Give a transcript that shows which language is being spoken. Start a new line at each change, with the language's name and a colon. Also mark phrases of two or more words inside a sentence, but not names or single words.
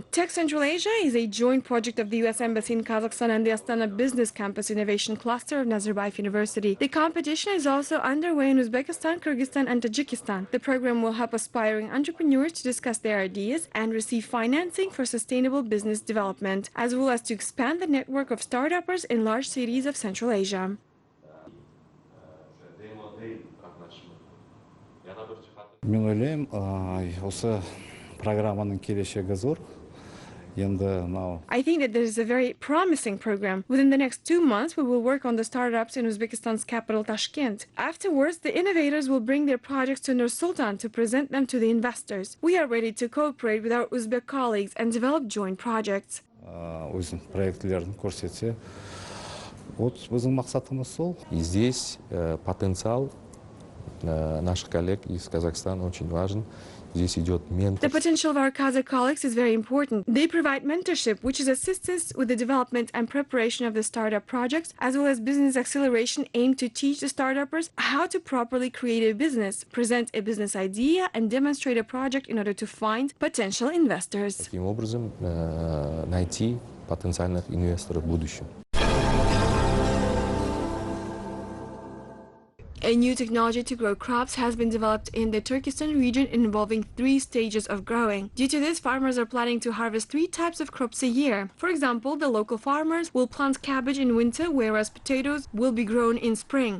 English: Tech Central Asia is a joint project of the U.S. Embassy in Kazakhstan and the Astana Business Campus Innovation Cluster of Nazarbayev University. The competition is also underway in Uzbekistan, Kyrgyzstan and Tajikistan. The program will help aspiring entrepreneurs to discuss their ideas and receive financing for sustainable business development, as well as to expand the network of startuppers in large cities of Central Asia.
Kazakh: Мен ойлаймын, осы программаның келешегі зор.
English: I think that there is a very promising program. Within the next 2 months, we will work on the startups in Uzbekistan's capital, Tashkent. Afterwards, the innovators will bring their projects to Nur-Sultan to present them to the investors. We are ready to cooperate with our Uzbek colleagues and develop joint projects.
Kazakh: Өзінің проектілерін көрсетсе, Вот біздің мақсатымыз сол.
Russian: И здесь потенциал наших коллег из Казахстана очень важен. Здесь идет
English: The
Russian: менторство.
English: potential of our Kazakh colleagues is very important. They provide mentorship, which is assistance with the development and preparation of the startup projects, as well as business acceleration aimed to teach the startuppers how to properly create a business, present a business idea, and demonstrate a project in order to find potential investors.
Russian: Таким образом, найти потенциальных инвесторов в будущем.
English: A new technology to grow crops has been developed in the Turkestan region involving 3 stages of growing. Due to this, farmers are planning to harvest 3 types of crops a year. For example, the local farmers will plant cabbage in winter, whereas potatoes will be grown in spring.